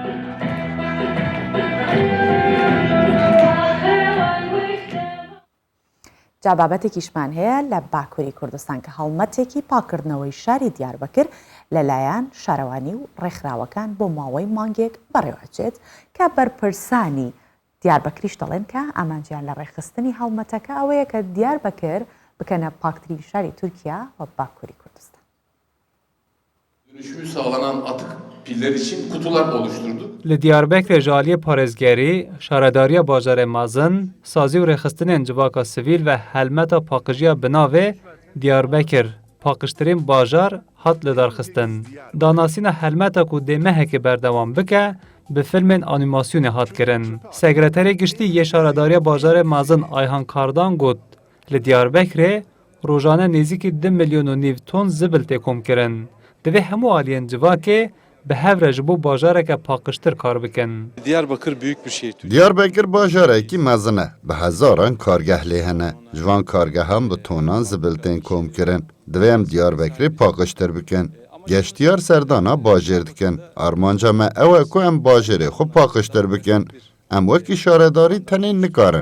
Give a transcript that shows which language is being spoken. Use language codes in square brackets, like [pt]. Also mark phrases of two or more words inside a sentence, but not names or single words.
[ckb] جا بابەتێکیشمان هەیە لە باکووری کوردستان کە هەڵمەتێکی پاکردنەوەی شاری دیاربەکر لەلایەن شارەوانی و ڕێکخراوەکان بۆ ماوەی مانگێک بەڕێوەچێت کە بەرپرسانی دیاربەکریش دەڵێن کە ئامانجیان لە ڕێخستنی هەڵمەتەکە ئەوەیە کە دیاربەکر بکەنە پاکترین شاری تورکیا و باکووری کوردستان. [tr] Dönüşümü sağlanan atık piller için kutular oluşturduk. [ku] Li Diyarbekirê jaliyê parêzgerî, şaredariya bajarê mezin, sazî û rêxistinên civaka sivîl ve helmeta paqîjiya binavê Diyarbekir paqiştirên bajar hat li darxistin. Danasîna helmeta ku dê mehekê berdewam bike, bi filmên anîmasyonê hat kirin. Sekreterê giştî yê şaredariya bajarê mezin Ayhan Kardan got, li Diyarbekirê rojane nêzîkî 2,5 milyon ton zibil tê kom kirin. Divê hemû aliyên civakê bi hev re ji bo bajareke paqiştir kar bikin. [tr] Diyarbakır büyük bir şehir. [ku] Diyarbakır bajarekî mezin e. Bi hezaran kargeh lê hene. Ji van kargehan bi tonan zibiltên kom kirin. Divê em Diyarbakirê paqiştir bikin. Geştiyar serdana bajêr dikin. Armanca me ew e ku em bajarê xwe paqiştir bikin. Em wekî şaredarî tenê nikarin.